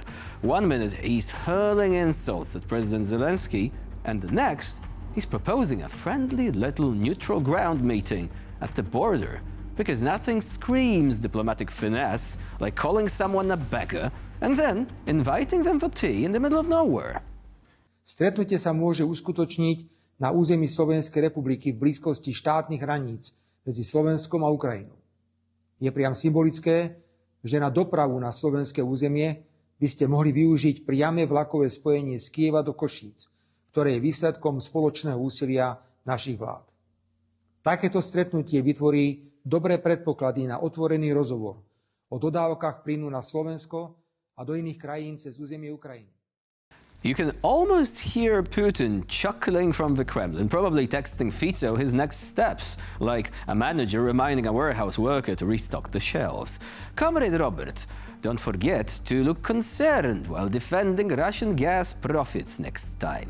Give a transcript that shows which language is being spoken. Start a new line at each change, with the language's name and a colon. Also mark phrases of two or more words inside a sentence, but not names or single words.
English: 1 minute he's hurling insults at President Zelensky, and the next he's proposing a friendly little neutral ground meeting at the border, because nothing screams diplomatic finesse like calling someone a beggar and then inviting them for tea in the middle of nowhere.
Slovak: Stretnutie sa môže uskutočniť na území Slovenskej republiky v blízkosti štátnych hraníc medzi Slovenskom a Ukrajinou. Je priam symbolické, že na dopravu na slovenské územie by ste mohli využiť priame vlakové spojenie z Kyjeva do Košíc, ktoré je výsledkom spoločného úsilia našich vlád. Takéto stretnutie vytvorí dobré predpoklady na otvorený rozhovor o dodávkach plynu na Slovensko a do iných krajín cez územie Ukrajiny.
English: You can almost hear Putin chuckling from the Kremlin, probably texting Fico his next steps, like a manager reminding a warehouse worker to restock the shelves. Comrade Robert, don't forget to look concerned while defending Russian gas profits next time.